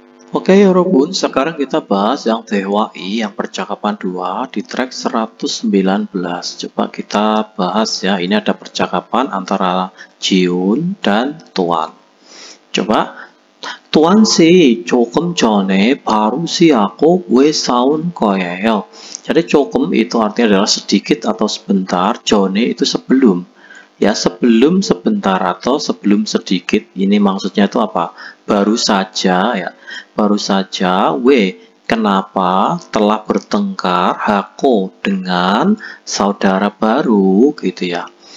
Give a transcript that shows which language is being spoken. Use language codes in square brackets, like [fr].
[id] Oke, 여러분, sekarang kita bahas yang 대화 I, yang percakapan 2 di track 119. Coba kita bahas ya, ini ada percakapan antara Jiun dan Tuan. [ko] Coba, Tuan 씨, 조금 전에 바로 씨하고 왜 싸운 거예요? [id] Jadi 조금 itu artinya adalah sedikit atau sebentar, 전에 itu sebelum. Ya, sebelum sebentar atau sebelum sedikit, ini maksudnya itu apa? Baru saja ya. Baru saja, kenapa telah bertengkar Hako dengan saudara baru gitu ya.